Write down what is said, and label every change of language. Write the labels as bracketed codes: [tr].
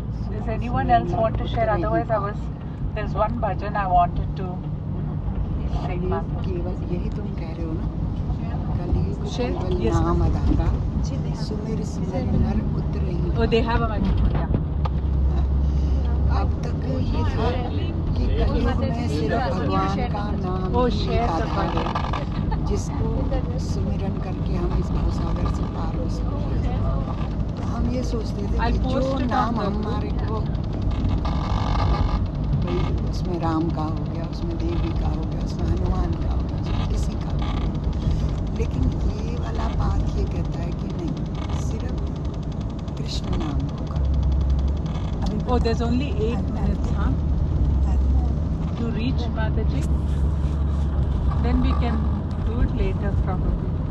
[en] Does anyone else want to share? Otherwise, there's one bhajan I wanted to sing. [hi] केवल यही तुम कह रहे हो ना, कलयुग केवल नाम आधारा, सुमिर सिमर नर उतरे. [en] Oh, they have a microphone. [hi] अब तक ये था कि कलयुग में सिर्फ भगवान का नाम ही आधार है, जिसको सुमिरन करके हम इस भवसागर से पार हो सकते हैं. हम ये सोचते थे कि जो नाम हमारे को, उसमें राम का हो गया, उसमें देवी का हो गया, उसमें हनुमान का हो गया, उसमें किसी का हो गया. लेकिन ये वाला बात ये कहता है कि नहीं, सिर्फ कृष्ण नाम होगा. [en] Oh, there's only 8 minutes, huh? To reach Mataji. Then we can do it later, probably.